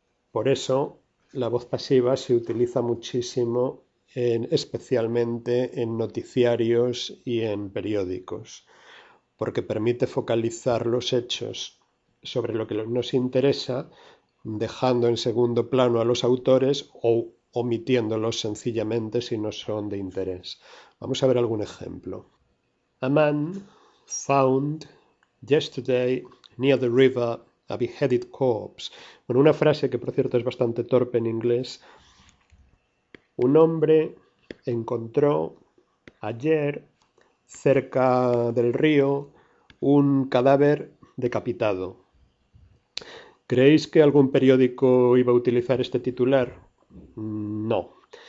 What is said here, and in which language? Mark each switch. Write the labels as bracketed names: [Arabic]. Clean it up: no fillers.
[Spanish] Por eso la voz pasiva se utiliza muchísimo especialmente en noticiarios y en periódicos, porque permite focalizar los hechos sobre lo que nos interesa, dejando en segundo plano a los autores o omitiéndolos sencillamente si no son de interés. Vamos a ver algún ejemplo. [English] A man found yesterday near the river a beheaded corpse. [Spanish] Bueno, una frase que por cierto es bastante torpe en inglés. Un hombre encontró ayer cerca del río un cadáver decapitado. ¿Creéis que algún periódico iba a utilizar este titular? No.